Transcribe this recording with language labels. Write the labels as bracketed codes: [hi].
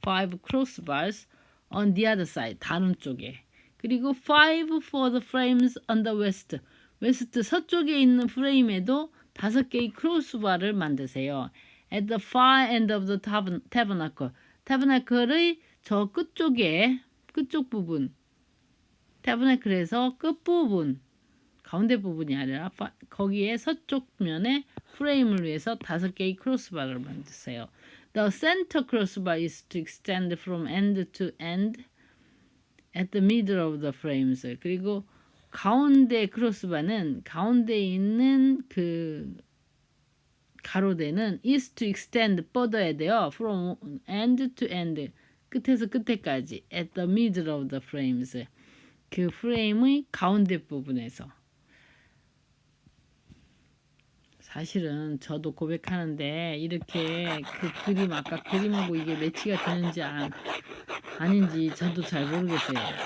[en] 5 crossbars on the other side [ko] 다른 쪽에. 그리고 [en] 5 for the frames on the west [ko] 서쪽에 있는 프레임에도 5개의 크로스바를 만드세요. [en] At the far end of the tabernacle [ko] tabernacle의 저 끝쪽 부분 tabernacle에서 끝부분 가운데 부분이 아니라 거기에 서쪽 면에 프레임을 위해서 5개의 크로스바를 만드세요. [en] The center crossbar is to extend from end to end at the middle of the frames. [ko] 그리고 가운데 크로스바는 가운데 있는 그 가로대는 [en] is to extend [ko] 뻗어야 돼요. [en] From end to end [ko] 끝에서 끝에까지 [en] at the middle of the frames [ko] 그 프레임의 가운데 부분에서 사실은 저도 고백하는데 이렇게 그 그림 아까 그림하고 이게 매치가 되는지 아닌지 저도 잘 모르겠어요.